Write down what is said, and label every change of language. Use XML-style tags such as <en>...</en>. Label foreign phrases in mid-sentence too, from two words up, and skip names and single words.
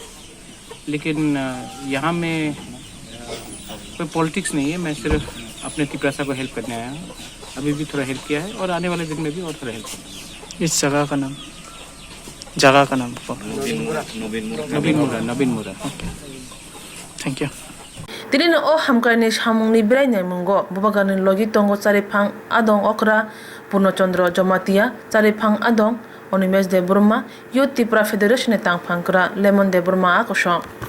<hi>लेकिन यहाँ में कोई पॉलिटिक्स नहीं है, मैं सिर्फ अपने तिपरासा को हेल्प करने आया हूँ। अभी भी थोड़ा हेल्प किया है और आने वाले दिन में भी और थोड़ा हेल्प करूँगा। इस जगह का नाम नवीन मुरा।</hi> <en>thank you.</en> <trp>Tiri na o Hamkrai ni samung ni brai nyai mungo Bubagra ni logi tongo cari phang adong okra Purno Chandra Jamatia cari phang adong Onimes de Burma Youth TIPRA Federation tang phang kra Lemon de Burma akosong.</trp>